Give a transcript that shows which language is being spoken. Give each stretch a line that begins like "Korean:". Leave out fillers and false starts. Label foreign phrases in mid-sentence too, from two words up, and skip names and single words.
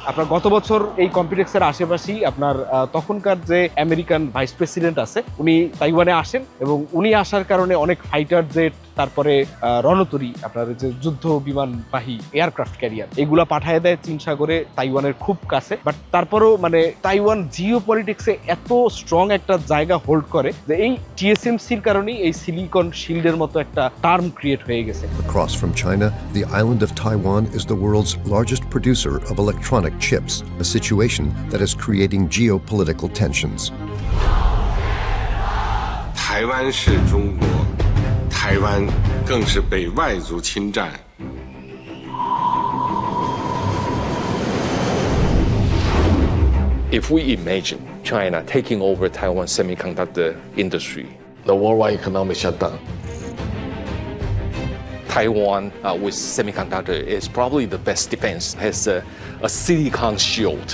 Bangla: আপনার গত বছর এই কমপ্লেক্সের আশেপাশেই আপনার তখনকার যে
English: American vice president
Bangla: আছে উনি তাইওয়ানে আসেন, এবং উনি আসার কারণে অনেক
English: fighter jet,
Bangla: তারপরে রণতরী, আপনার যে যুদ্ধ বিমানবাহী
English: aircraft carrier,
Bangla: এগুলা পাঠায় দেয় চীন সাগরে তাইওয়ানের খুব কাছে। বাট তারপরেও মানে তাইওয়ান
English: geo politics
Bangla: এত স্ট্রং একটা জায়গা হোল্ড করে যে এই টিএসএমসির কারণেই এই
English: silicon shield
Bangla: মতো একটা
English: term create
Bangla: হয়ে গেছে।
English: Across from China, the island of Taiwan is the world's largest producer of electronic chips, a situation that is creating geopolitical tensions.
Chinese: 台湾是中国，台湾更是被外族侵占。
English: If we imagine China taking over Taiwan's semiconductor industry, the worldwide economic shutdown. Taiwan with semiconductor is probably the best defense, has a silicon shield.